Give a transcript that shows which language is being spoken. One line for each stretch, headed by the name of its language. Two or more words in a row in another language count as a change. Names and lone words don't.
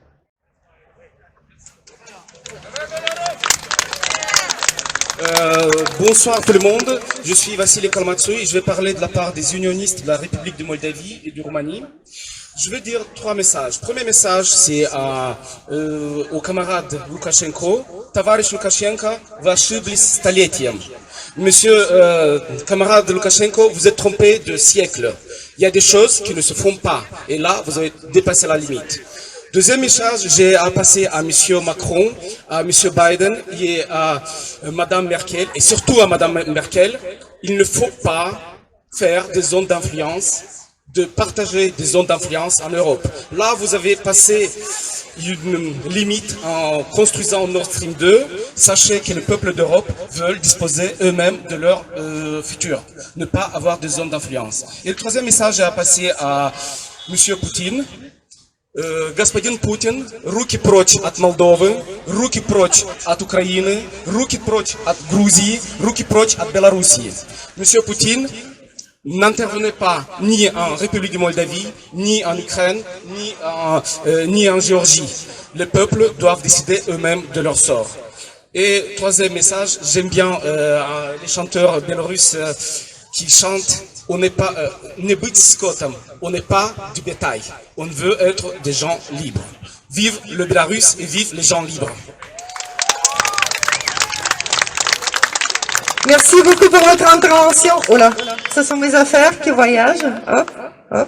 French: Bonsoir tout le monde, je suis Vassili Kalmatsui et je vais parler de la part des unionistes de la République de Moldavie et de Roumanie. Je vais dire 3 messages. Premier message, c'est au camarade Loukachenko.
Russian: Товарищ Loukachenko, вы ошиблись столетием.
French: Monsieur camarade Loukachenko, vous êtes trompé de siècle. Il y a des choses qui ne se font pas et là, vous avez dépassé la limite. Deuxième message, j'ai à passer à Monsieur Macron, à Monsieur Biden et à Madame Merkel, et surtout à Madame Merkel. Il ne faut pas faire des zones d'influence, de partager des zones d'influence en Europe. Là, vous avez passé une limite en construisant Nord Stream 2. Sachez que les peuples d'Europe veulent disposer eux-mêmes de leur futur, ne pas avoir de zones d'influence. Et le troisième message est à passer à Monsieur Poutine.
Russian: Господин Путин, руки прочь от Молдовы, руки прочь от Украины, руки прочь от Грузии, руки прочь от Белоруссии.
French: Monsieur Poutine, n'intervenez pas ni en République de Moldavie, ni en Ukraine, ni en Géorgie. Les peuples doivent décider eux-mêmes de leur sort. Et troisième message, j'aime bien les chanteurs biélorusses qui chantent. On n'est pas
Russian: не быть скотом,
French: on n'est pas du bétail. On veut être des gens libres. Vive le Bélarus et vive les gens libres. Merci beaucoup pour votre intervention. Oh là, ce sont mes affaires qui voyagent. Hop, hop.